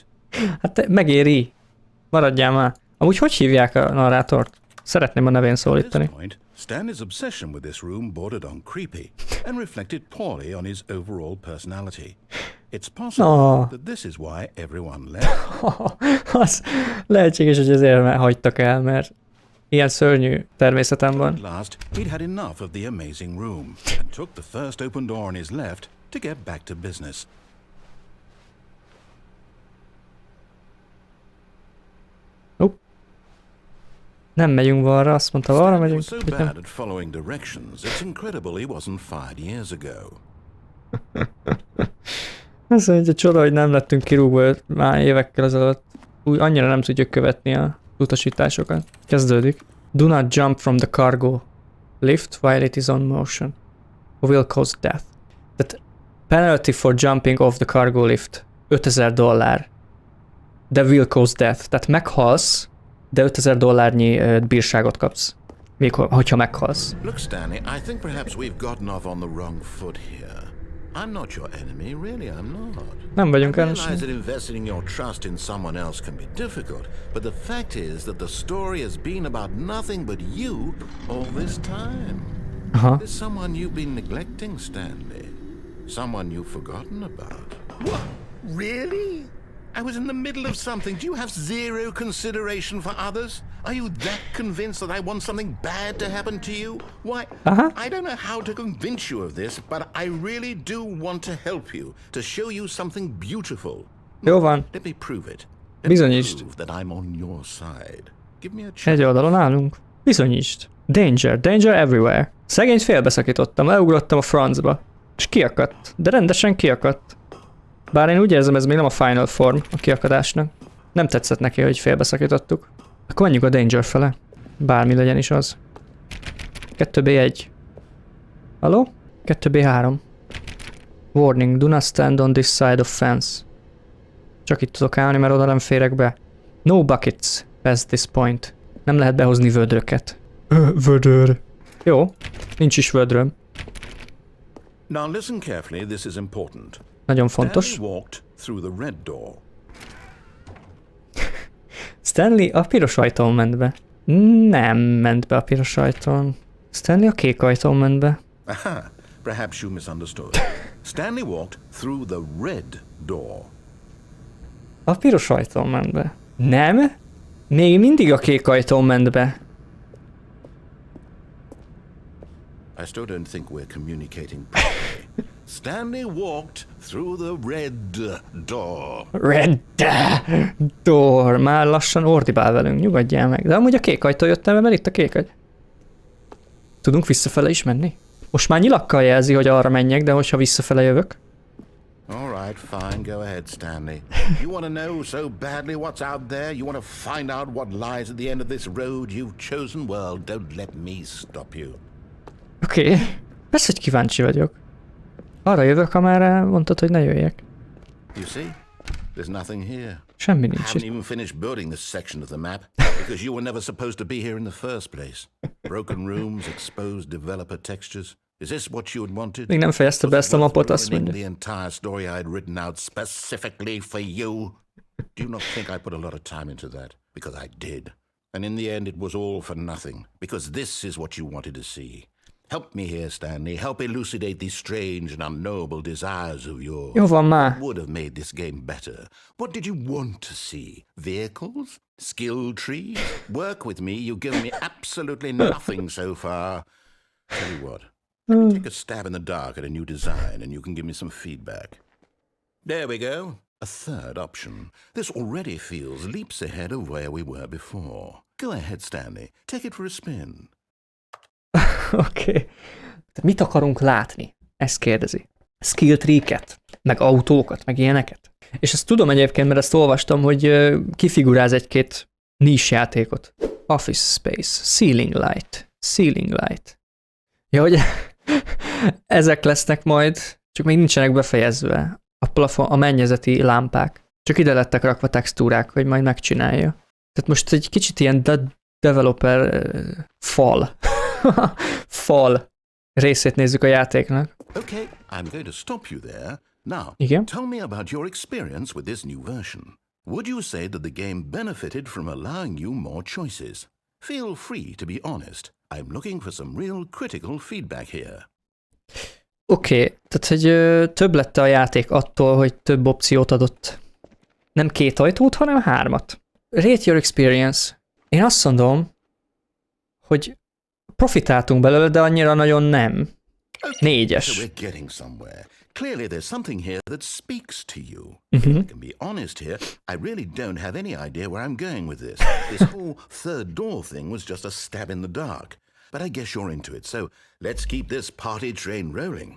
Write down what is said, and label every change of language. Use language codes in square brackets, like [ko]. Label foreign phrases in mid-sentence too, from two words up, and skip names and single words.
[hu] Hát megéri. Maradjál már. Amúgy hogy hívják a narrátort? Szeretném a nevén szólítani. [en] At this point, Stanley's obsession with this room bordered on creepy and reflected poorly on his overall personality. It's possible that this is why everyone left. [hu] Az lehetséges, hogy ezért hagytak el, mert ilyen szörnyű természetem van. [en] At last, he'd had enough of the amazing room and took the first open door on his left to get back to business. [hu] Nem megyünk balra, azt mondta, balra megyünk. [en] Stanley was so bad at following directions, it's incredible he wasn't fired years ago. [hu] Ez egy csoda, hogy nem lettünk kirúgva már évekkel ezelőtt. Úgy annyira nem tudjuk követni a utasításokat. Kezdődik. [en] Do not jump from the cargo lift while it is on motion. Or will cause death. Tehát penalty for jumping off the cargo lift. $5000. De will cause death. [hu] Tehát meghalsz, de $5000 bírságot kapsz. Még hogyha meghalsz. [en] Look, Stanley, I think perhaps we've gotten off on the wrong foot here. I'm not your enemy, really, I'm not. [hu] Nem vagyunk [en] I realize [hu] ellenségek. [en] that investing your trust in someone else can be difficult, but the fact is that the story has been about nothing but you all this time. [hu] Aha. [en] There's someone you've been neglecting, Stanley. Someone you've forgotten about. What? Really? I was in the middle of something. Do you have zero consideration for others? Are you that convinced that I want something bad to happen to you? Why, I don't know how to convince you of this, but I really do want to help you, to show you something beautiful. [hu] Jó van. [en] Let me prove it. [hu] Bizonyítsd. [en] Prove that I'm on your side. Give me a [hu] Egy [en] chance. [hu] oldalon állunk. Bizonyítsd. [en] Danger, danger everywhere. [hu] Szegényt félbeszakítottam, leugrottam a francba. És kiakadt. De rendesen kiakadt. Bár én úgy érzem, ez még nem a [en] final form [hu] a kiakadásnak. Nem tetszett neki, hogy félbeszakítottuk. Akkor menjünk a danger fele. Bármi legyen is az. 2B1. Halló? 2B3. [en] Warning, do not stand on this side of fence. [hu] Csak itt tudok állni, mert oda nem férek be. [en] No buckets past this point. [hu] Nem lehet behozni vödröket. Vödör. Jó, nincs is vödröm. [en] Now listen carefully, this is important. [hu] Nagyon fontos. [en] Stanley walked through the red door. [hu] Stanley a piros ajtón ment be. Nem ment be a piros ajtón. Stanley a kék ajtón ment be. [en] Aha, perhaps you misunderstood. Stanley walked through the red door. [hu] A piros ajtón ment be. Nem? Még mindig a kék ajtón ment be. [en] I still don't think we're communicating properly. Stanley walked through the red door. Red door. [hu] Már lassan ordibál velünk, nyugodjál meg. De amúgy a kék ajtó jöttem be, mert itt a kék ajtó. Tudunk visszafele is menni? Most már nyilakkal jelzi, hogy arra menjek, de hogyha visszafele jövök. [en] All right, fine, go ahead, Stanley. You want to know so badly what's out there? You want to find out what lies at the end of this road you've chosen? Well, don't let me stop you. [hu] Oké. Persze, hogy kíváncsi vagyok. Arra jövök, amerre mondtad, hogy ne jöjjek. [en] You see? There's nothing here. [hu] Semmi [en] I [hu] nincs [en] haven't [hu] itt. [en] even finished building this section of the map because you were never supposed to be here in the first place. Broken rooms, exposed developer textures. Is this what you had wanted? [hu] Még nem fejezte be ezt a mapot, azt [en] Ruining [hu] mondja. [en] the entire story I had written out specifically for you. Do you not think I put a lot of time into that? Because I did. And in the end it was all for nothing. Because this is what you wanted to see. Help me here, Stanley. Help elucidate these strange and unknowable desires of yours. Jó van már. What would have made this game better? What did you want to see? Vehicles? Skill trees? Work with me. You've given me absolutely nothing so far. Tell you what. Let me take a stab in the dark at a new design and you can give me some feedback. There we go. A third option. This already feels leaps ahead of where we were before. Go ahead, Stanley. Take it for a spin. [hu] Oké. Mit akarunk látni? Ezt kérdezi. [en] Skill tree- [hu] ket, meg autókat, meg ilyeneket. És ezt tudom egyébként, mert ezt olvastam, hogy kifiguráz egy-két niche játékot. [en] Office Space, Ceiling Light. [hu] Ja, hogy ezek lesznek majd, csak még nincsenek befejezve. A plafon, a mennyezeti lámpák. Csak ide lettek rakva textúrák, hogy majd megcsinálja. Tehát most egy kicsit ilyen developer fal részét nézzük a játéknak. [en] Okay, I'm going to stop you there. Now, [hu] Igen? [en] tell me about your experience with this new version. Would you say that the game benefited from allowing you more choices? Feel free to be honest. I'm looking for some real critical feedback here. [hu] Oké, tehát hogy több lett a játék attól, hogy több opciót adott. Nem 2 ajtót, hanem 3. Rate your experience. Én azt mondom, hogy profitáltunk belőle, de annyira nagyon nem. 4-es. [en] So we're getting somewhere. Clearly there's something here that speaks to you. If I can be honest here, I really don't have any idea where I'm going with this. This whole third door thing was just a stab in the dark. But I guess you're into it, so let's keep this party train rolling.